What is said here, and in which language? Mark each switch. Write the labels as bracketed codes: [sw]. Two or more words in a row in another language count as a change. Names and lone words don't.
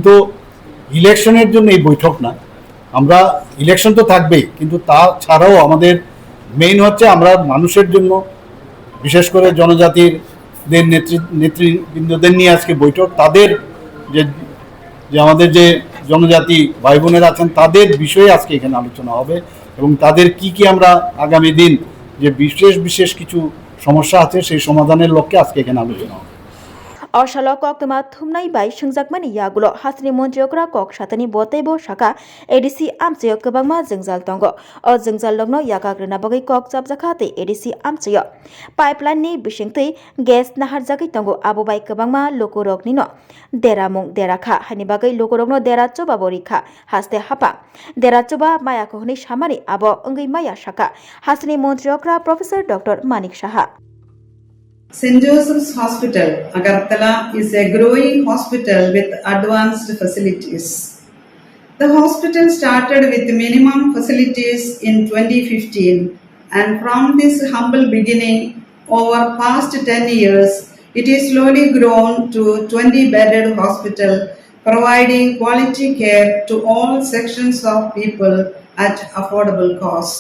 [bn] কিন্তু ইলেকশনের জন্য এই বৈঠক না, আমরা ইলেকশন তো থাকবেই, কিন্তু তা ছাড়াও আমাদের মেইন হচ্ছে আমরা মানুষের জন্য, বিশেষ করে জনজাতির নেতৃবৃন্দদের নিয়ে আজকে বৈঠক। তাদের যে যে আমাদের যে জনজাতি ভাই বোনেরা আছেন তাদের বিষয়ে আজকে এখানে আলোচনা হবে, এবং তাদের কি কি আমরা আগামী দিন যে বিশেষ কিছু সমস্যা আছে সেই সমাধানের লক্ষ্যে আজকে এখানে আলোচনা হবে। [trp] Orshala kok tuma thumnai bai shungjakmani yagulo hasni montriokra kok shatani botaibo shaka ADC amchayo kwbangma jengjal tongo o jengjal logno yakagrina bagai kok chapjakhate ADC amchayo pipeline ni bisingtui gas naharjagai tongo abo bai kwbangma lokorokni no deramung derakha hani bagai lokorokno derachoba borikha haste hapa derachoba maya kohni samani abo ongui maya shaka hasni montriokra Professor Dr. Manik Saha. [en] St. Joseph's Hospital, Agartala, is a growing hospital with advanced facilities. The hospital started with minimum facilities in 2015, and from this humble beginning, over past 10 years, it is slowly grown to 20-bedded hospital, providing quality care to all sections of people at affordable cost.